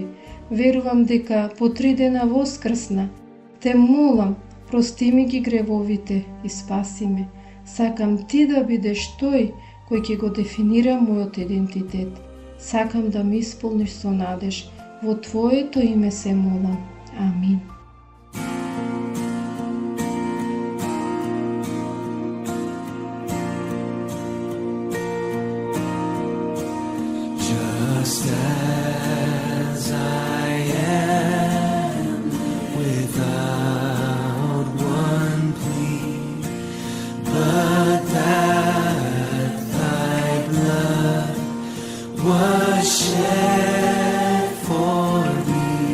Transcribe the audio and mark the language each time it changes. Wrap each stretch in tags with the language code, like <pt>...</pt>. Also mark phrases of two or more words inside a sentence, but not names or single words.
<mk>Верувам дека по 3 дена воскрсна. Те молам, прости ми ги гревовите и спаси ме. Сакам ти да бидеш тој кој ќе го дефинира мојот идентитет. Сакам да ме исполниш со надеж. Во Твоето име се молам. Амин.</mk> <en>Just as I am, without one plea, but that Thy blood was shed for me,</en>